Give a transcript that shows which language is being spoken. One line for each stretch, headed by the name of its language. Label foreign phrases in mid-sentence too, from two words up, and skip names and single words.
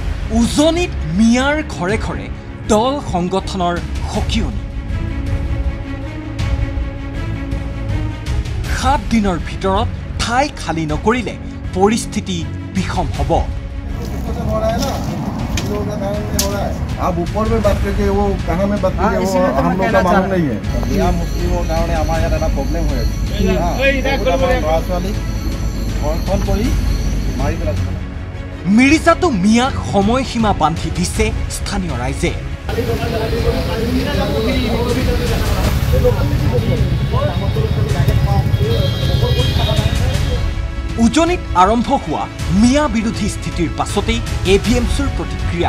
Assamese: উজনিত মিয়াৰ ঘৰে ঘৰে দল সংগঠনৰ সকিয়নি 7 দিনৰ ভিতৰত ঠাই খালী নকৰিলে পৰিস্থিতি বিষম হ'ব।
Hindi: आप ऊपर में बात करके वो कहाँ में बात करके वो हम लोग का मालूम नहीं है। यहाँ मुस्लिमों का हमारे यहाँ एक प्रॉब्लम हो है।
Assamese: মিৰ্জাটো মিয়াক সময়সীমা বান্ধি দিছে স্থানীয় ৰাইজে। উজনিত আৰম্ভ হোৱা মিয়া বিৰোধী স্থিতিৰ পাছতেই এভিএমচিৰ প্ৰতিক্ৰিয়া।